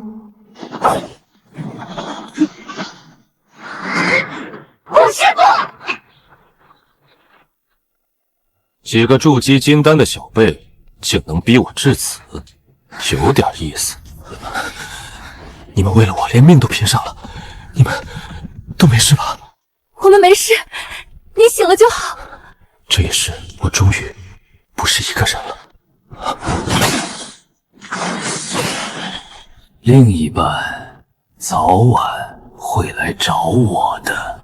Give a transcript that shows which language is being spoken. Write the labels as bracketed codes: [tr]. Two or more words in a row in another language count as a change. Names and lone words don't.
[zh] 護師父！幾個築基金丹的小輩竟能逼我至此，有點意思。你們為了我連命都拼上了，你們都沒事吧？我們沒事，你醒了就好。這一世我終於不是一個人了。另一半早晚會來找我的。